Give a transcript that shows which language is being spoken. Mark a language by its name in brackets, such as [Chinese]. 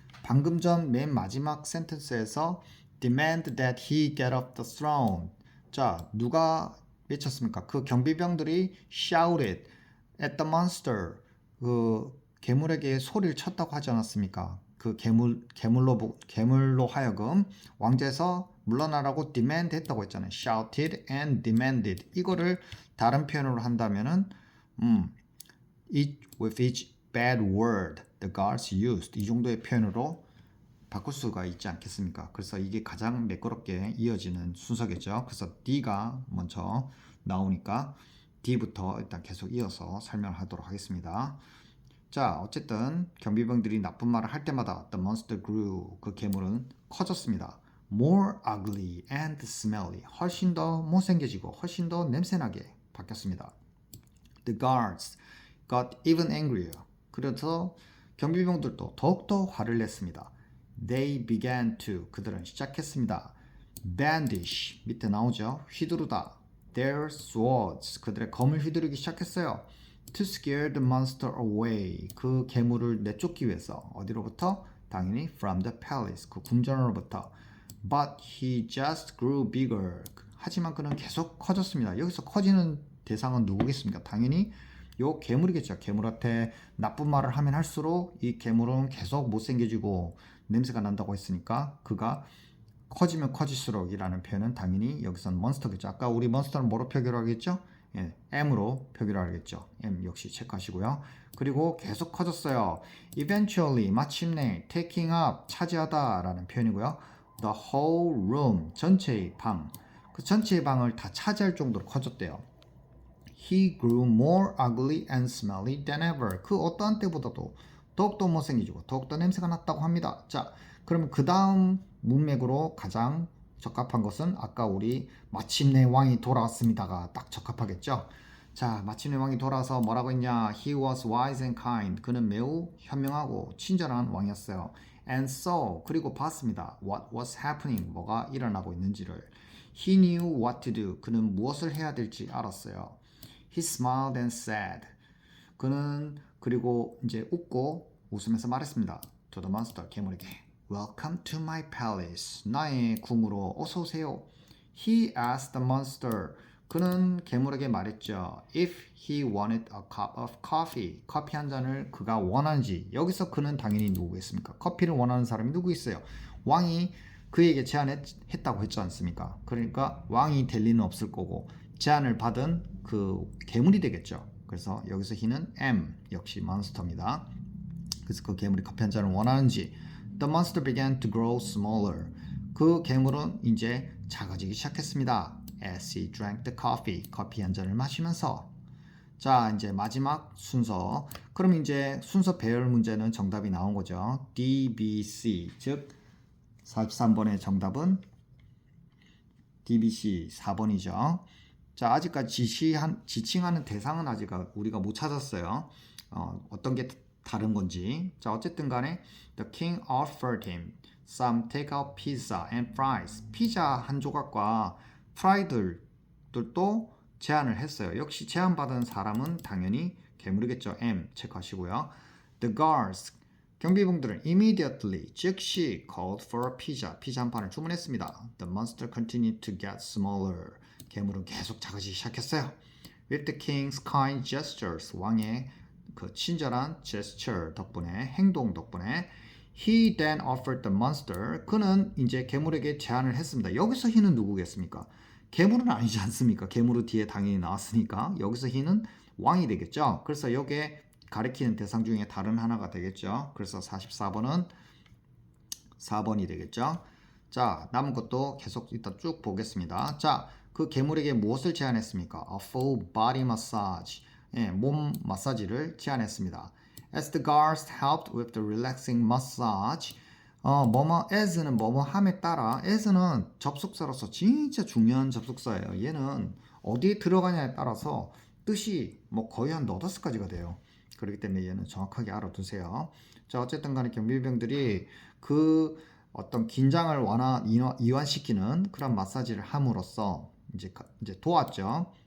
[Korean] 방금 전 맨 마지막 센텐스에서 [English] demand that he get off the throne. [Korean] 자, 누가 외쳤습니까? 그 경비병들이 [English] shouted at the monster. [Korean] 그 괴물에게 소리를 쳤다고 하지 않았습니까? 그 괴물로 하여금 왕좌에서 물러나라고 demand 했다고 했잖아요. [English] shouted and demanded. [Korean] 이거를 다른 표현으로 한다면은 [English] with each bad word the guards used, [Korean] 이 정도의 표현으로 바꿀 수가 있지 않겠습니까? 그래서 이게 가장 매끄럽게 이어지는 순서겠죠. 그래서 D가 먼저 나오니까 D부터 일단 계속 이어서 설명하도록 하겠습니다. 자, 어쨌든 경비병들이 나쁜 말을 할 때마다 [English] the monster grew, [Korean] 그 괴물은 커졌습니다. [English] More ugly and smelly, [Korean] 훨씬 더 못생겨지고 훨씬 더 냄새나게 바뀌었습니다. [English] The guards got even angrier. [Korean] 그래서 경비병들도 더욱더 화를 냈습니다. [English] They began to, [Korean] 그들은 시작했습니다. Bandish, 밑에 나오죠. 휘두르다. [English] Their swords, [Korean] 그들의 검을 휘두르기 시작했어요. [English] To scare the monster away, [Korean] 그 괴물을 내쫓기 위해서. 어디로부터? 당연히 [English] from the palace, [Korean] 그 궁전으로부터. [English] But he just grew bigger. [Korean] 하지만 그는 계속 커졌습니다. 여기서 커지는 대상은 누구겠습니까? 당연히 요 괴물이겠죠. 괴물한테 나쁜 말을 하면 할수록 이 괴물은 계속 못생겨지고 냄새가 난다고 했으니까 그가 커지면 커질수록이라는 표현은 당연히 여기서는 몬스터겠죠. 아까 우리 몬스터는 뭐로 표기를 하겠죠? 예, M으로 표기를 하겠죠. M 역시 체크하시고요. 그리고 계속 커졌어요. Eventually, 마침내 [English] taking up, [Korean] 차지하다 라는 표현이고요. [English] The whole room, [Korean] 전체의 방. 그 전체의 방을 다 차지할 정도로 커졌대요. He grew more ugly and smelly than ever. 그 어떠한 때보다도 더욱더 못생기지고 더욱더 냄새가 났다고 합니다. 자, 그러면 그 다음 문맥으로 가장 적합한 것은 아까 우리 마침내 왕이 돌아왔습니다가 딱 적합하겠죠. 자, 마침내 왕이 돌아와서 뭐라고 했냐? [English] He was wise and kind. [Korean] 그는 매우 현명하고 친절한 왕이었어요. [English] And so, [Korean] 그리고 봤습니다. [English] What was happening? [Korean] 뭐가 일어나고 있는지를. [English] He knew what to do. [Korean] 그는 무엇을 해야 될지 알았어요. [English] He smiled and said. [Korean] 그는 그리고 이제 웃고 웃으면서 말했습니다. [English] To the monster, [Korean] 괴물에게. [English] Welcome to my palace. [Korean] 나의 궁으로 어서 오세요. [English] He asked the monster. [Korean] 그는 괴물에게 말했죠. [English] If he wanted a cup of coffee. [Korean] 커피 한 잔을 그가 원하는지. 여기서 그는 당연히 누구겠습니까? 커피를 원하는 사람이 누구 있어요? 왕이 그에게 제안했다고 했지 않습니까? 그러니까 왕이 될 리는 없을 거고 제안을 받은 그 괴물이 되겠죠. 그래서 여기서 he는 M 역시 몬스터입니다. 그래서 그 괴물이 커피 한 잔을 원하는지. [English] The monster began to grow smaller. [Korean] 그 괴물은 이제 작아지기 시작했습니다. [English] As he drank the coffee. [Korean] 커피 한 잔을 마시면서. 자, 이제 마지막 순서. 그럼 이제 순서 배열 문제는 정답이 나온 거죠. D, B, C. 즉 43번의 정답은 DBC 4번이죠. 자, 아직까지 지칭하는 대상은 아직 우리가 못 찾았어요. 어떤 게 다른 건지. 자, 어쨌든 간에 [English] The king offered him some takeout pizza and fries. [Korean] 피자 한 조각과 프라이들도 제안을 했어요. 역시 제안받은 사람은 당연히 괴물이겠죠. M 체크하시고요. [English] The guards, [Korean] 경비병들은 [English] immediately, [Korean] 즉시 [English] called for a pizza. [Korean] 피자 한 판을 주문했습니다. [English] The monster continued to get smaller. [Korean] 괴물은 계속 작아지기 시작했어요. [English] With the king's kind gestures, [Korean] 왕의 그 친절한 gesture 덕분에, 행동 덕분에 [English] he then offered the monster, [Korean] 그는 이제 괴물에게 제안을 했습니다. 여기서 he는 누구겠습니까? 괴물은 아니지 않습니까? 괴물은 뒤에 당연히 나왔으니까 여기서 he는 왕이 되겠죠. 그래서 여기에 가리키는 대상 중에 다른 하나가 되겠죠. 그래서 44번은 4번이 되겠죠. 자, 남은 것도 계속 일단 쭉 보겠습니다. 자, 그 괴물에게 무엇을 제안했습니까? [English] A full body massage. [Korean] 예, 몸 마사지를 제안했습니다. [English] As the guards helped with the relaxing massage. [Korean] as는 함에 따라, as는 접속사로서 진짜 중요한 접속사예요. 얘는 어디에 들어가냐에 따라서 뜻이 뭐 거의 한 너더스까지가 돼요. 그렇기 때문에 얘는 정확하게 알아두세요. 자, 어쨌든 간에 경비병들이 그 어떤 긴장을 이완시키는 그런 마사지를 함으로써 이제 도왔죠.